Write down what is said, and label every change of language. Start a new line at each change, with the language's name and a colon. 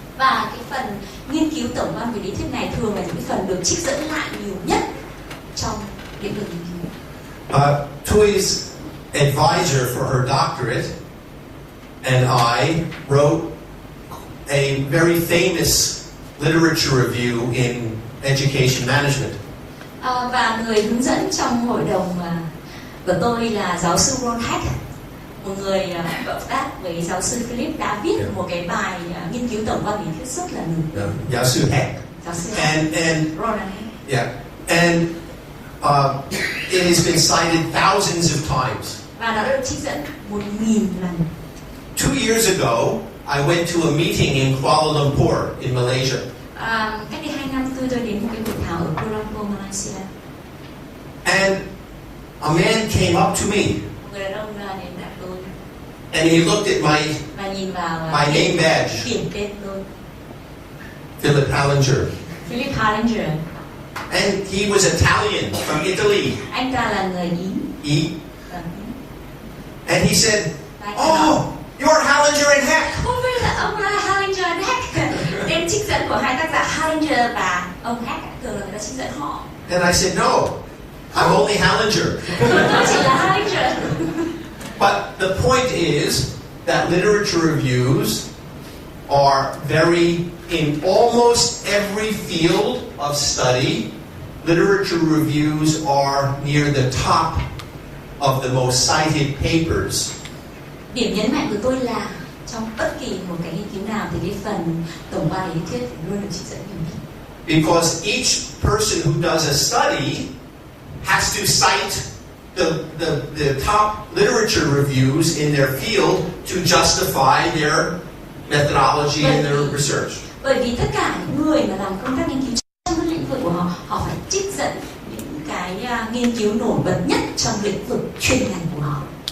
Vietnamese: Và cái phần nghiên cứu tổng quan về lý thuyết này thường là những cái phần được trích dẫn lại nhiều nhất trong lĩnh vực nghiên cứu.
English: Thuyê's advisor for her doctorate and I wrote a very famous literature review in education management.
Vietnamese: Và người hướng dẫn trong hội đồng của tôi là giáo sư Hack, một người hợp tác với giáo sư Philip đã viết một cái bài nghiên cứu tổng quan lý thuyết rất là nổi. Giáo sư Hack. Giáo sư Hack.
English: And yeah, and it has been cited thousands of times.
Vietnamese: Và đã được trích dẫn 1.000 lần.
English: 2 years ago, I went to a meeting in Kuala Lumpur in Malaysia.
Vietnamese: Cách đây 2 năm tôi đến một cái hội thảo ở Kuala Lumpur, Malaysia.
English: And a man came up to me.
Vietnamese: Một người đàn ông đến gặp tôi.
English: And he looked at
Vietnamese: và nhìn vào
English: my name badge.
Vietnamese: Biển tên tôi.
English: Philip Hallinger.
Vietnamese: Philip Hallinger.
English: And he was Italian from Italy.
Vietnamese: Anh ta là người Ý.
English: And he said, "Oh, you're Hallinger and Hack."
Vietnamese: Không biết là ông là Hallinger and Hack. Tên trích dẫn của hai tác giả Hallinger và ông Hack thường là người ta trích dẫn họ.
English: And I said, "No, I'm only Hallinger."
Vietnamese: Tôi chỉ là Hallinger.
English: But the point is that literature reviews are very, in almost every field of study, literature reviews are near the top of the most cited papers.
Vietnamese: Điểm nhấn mạnh của tôi là trong bất kỳ một cái nghiên cứu nào thì cái phần tổng quan lý thuyết luôn được trích dẫn nhiều nhất.
English: Because each person who does a study has to cite the top literature reviews in their field to justify their methodology and their research.
Vietnamese: Bởi vì tất cả những người mà làm công tác nghiên cứu trong cái lĩnh vực của họ phải trích dẫn những cái nghiên cứu nổi bật nhất trong lĩnh vực chuyên ngành của họ.